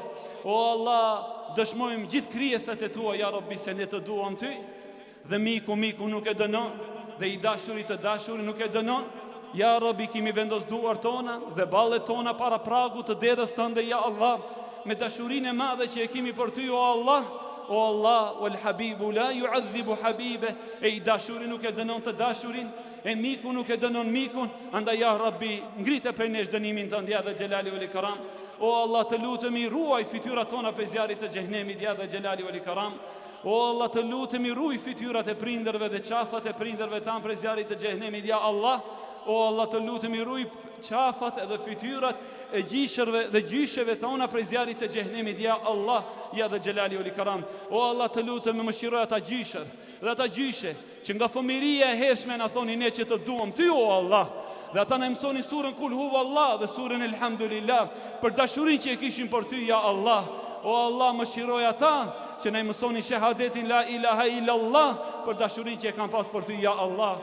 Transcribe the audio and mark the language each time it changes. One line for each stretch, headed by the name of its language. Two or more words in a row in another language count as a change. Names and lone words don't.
Albanian: O Allah, dëshmojmë gjithë krijesat e tua,
Arabic: يا رب,
Albanian: se ne të duam ty, dhe miku nuk e dënon, dhe i dashuri të dashuri nuk e dënon.
Arabic: يا رب,
Albanian: kimi vendos duart tona dhe ballet tona para pragut të dedës tënde,
Arabic: يا الله,
Albanian: me dashurinë e madhe që e kemi për ty, o Allah.
Arabic: O Allah, والحبيب لا يعذب حبيبه,
Albanian: e i dashuri nuk e dënon të dashurin, e miku nuk e dënon mikun. Andaj
Arabic: يا رب,
Albanian: ngrite prej nesh dënimin tënd,
Arabic: يا ذا الجلال والإكرام.
Albanian: O Allah, të lutemi, ruaj fytyrat tona prej zjarrit të xhenemit,
Arabic: يا ذا الجلال والإكرام.
Albanian: O Allah, të lutemi, ruaj fytyrat e prindërve dhe qafat e prindërve tan prej zjarrit të xhenemit,
Arabic: يا الله.
Albanian: O Allah, të lutemi, ruaj qafat edhe fytyrat e gjishërve dhe gjysheve tona prej zjarrit të xhenemit,
Arabic: يا الله يا ذا الجلال والإكرام.
Albanian: O Allah, të lutemi, mëshiroj ata gjishër dhe ata gjyshe që nga fëmiria e hershme na thoni ne që të duam ty, o Allah, dhe ata na mësoni surën
Arabic: قل هو الله
Albanian: dhe surën Elhamdulillah për dashurinë që e kishin për ty,
Arabic: يا الله.
Albanian: O Allah, mëshiroj ata që na mësoni shahadetin
Arabic: لا إله إلا الله
Albanian: për dashurinë që e kanë pas për ty,
Arabic: يا الله.